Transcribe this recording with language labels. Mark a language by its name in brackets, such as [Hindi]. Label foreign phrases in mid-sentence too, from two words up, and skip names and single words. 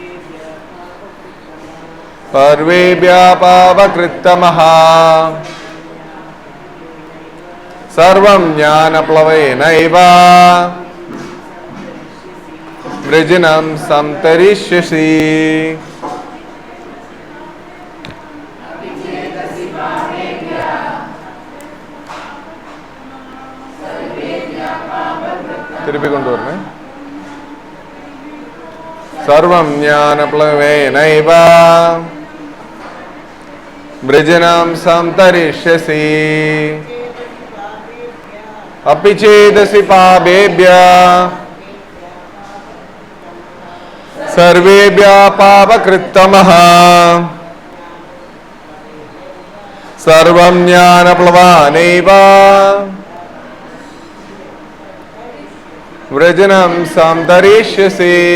[Sanskrit] सर्वेभ्यः पापकृत्तमः सर्वं ज्ञानप्लवेनैव वृजनं संतरिष्यसि. [Tamil] திருப்பி கொண்டு வரணும். [Sanskrit] सर्वं ज्ञानप्लवेनैव वृजनं संतरिष्यसि. अपि चेदसि पापेभ्यः सर्वेभ्यः पापकृत्तमः सर्वं ज्ञानप्लवानैव वृजनं संतरिष्यसि.